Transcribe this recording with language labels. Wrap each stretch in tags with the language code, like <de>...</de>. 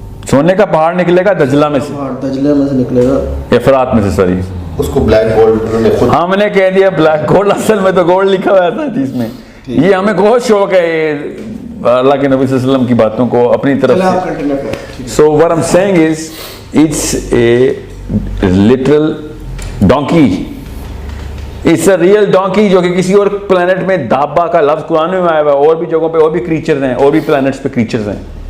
<ur>سونے کا پہاڑ نکلے گا دجلہ میں سے, دجلہ میں سے نکلے گا, افرات میں سے, سوری اس کو بلیک گولڈ. ہاں میں نے کہہ دیا بلیک گولڈ, اصل میں تو گولڈ لکھا ہوا تھا حدیث میں. یہ ہمیں بہت شوق ہے اللہ کے نبی صلی اللہ علیہ وسلم کی باتوں کو اپنی طرف سے.</ur> <en>So what I'm saying is it's a literal donkey. It's a real donkey</en> <ur>جو کہ کسی اور پلانٹ میں دابا کا لفظ قرآن میں آیا ہوا ہے, اور بھی جگہوں پہ اور بھی کریچرز ہیں, اور بھی پلانٹس پہ کریچرز ہیں.</ur>